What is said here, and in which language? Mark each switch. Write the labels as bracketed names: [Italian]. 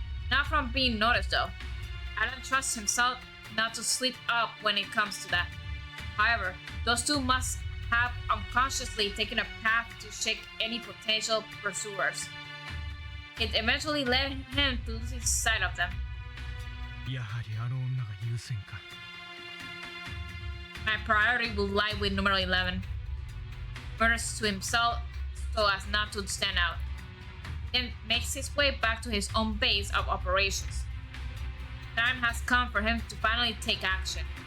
[English] Not from being noticed though. Alan trusts himself not to slip up when it comes to that. However, those 2 must have unconsciously taken a path to shake any potential pursuers. It eventually led him to lose sight of them. [Japanese] やはりあの女が優先か。 [English] My priority will lie with number 11. Murders to himself so as not to stand out. Then makes his way back to his own base of operations. Time has come for him to finally take action.